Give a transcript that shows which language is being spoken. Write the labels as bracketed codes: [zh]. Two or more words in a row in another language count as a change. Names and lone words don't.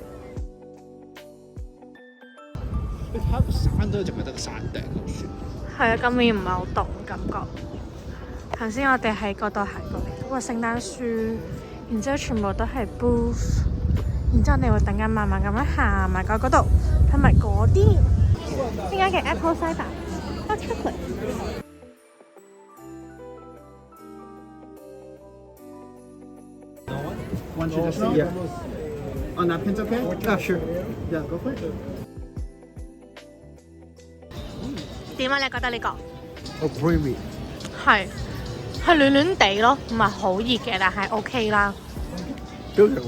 [yue] 睇個山都淨係得個山頂咁算。係啊，今年唔係好凍感覺。頭先我哋喺嗰度行過嚟，嗰個聖誕樹，然之後全部都係 booth。然之後，你會突然間慢慢咁樣行埋過嗰度，睇埋嗰啲呢間嘅 [en] Apple Cider Hot Chocolate。 Want you to see? Yeah. On napkins, okay? Yeah, sure. Yeah, go for it. [yue] 點啊？你覺得呢個？好 creamy。係暖暖地咯，唔係好熱嘅，但係 OK 啦。幾好食喎！